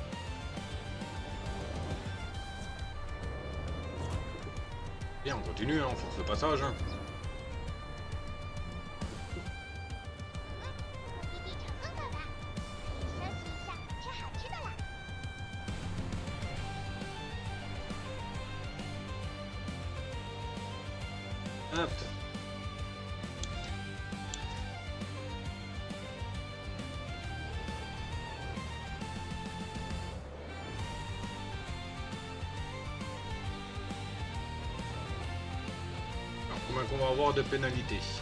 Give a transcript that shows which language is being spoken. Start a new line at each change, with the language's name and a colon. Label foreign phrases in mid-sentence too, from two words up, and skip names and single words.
French: Bien, on continue, hein, on force le passage. Hein.
Chinese: 目的地成功到达，可以休息一下，吃好吃的啦。
French: Hop. Alors, combien qu'on va avoir de pénalités?